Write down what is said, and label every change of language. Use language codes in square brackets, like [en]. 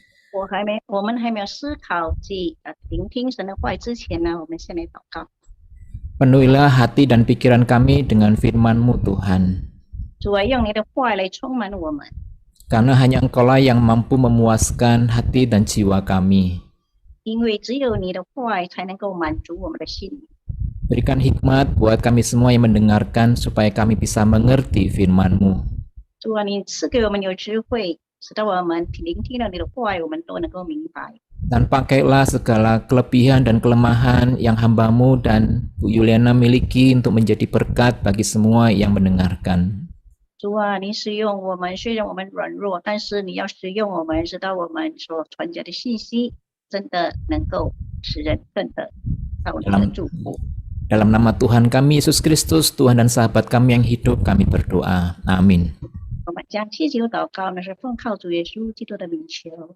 [zh] 我们还没有思考及聆听神的话语之前呢，我们先来祷告。 [id] Penuhilah hati dan pikiran kami dengan firman-Mu Tuhan. [zh] 主啊，用你的话来充满我们， [id] Karena hanya Engkaulah yang mampu memuaskan hati dan jiwa kami. [zh] 因为只有你的话语才能够满足我们的心。 [id] Berikan hikmat buat kami semua yang mendengarkan supaya kami bisa mengerti firman-Mu. [zh] 主啊，你赐给我们有智慧，使到我们聆听了你的话语，我们都能够明白。 [id] Dan pakailah segala kelebihan dan kelemahan yang hamba-Mu dan Bu Yuliana miliki untuk menjadi berkat bagi semua yang mendengarkan. [zh] 主啊，你使用我们，虽然我们软弱，但是你要使用我们，直到我们所传讲的信息真的能够使人更的到你的祝福。 [id] Dalam nama Tuhan kami Yesus Kristus, Tuhan dan sahabat kami yang hidup, kami berdoa. Amin. [zh] 我们将祈求祷告，那是奉靠主耶稣基督的名求。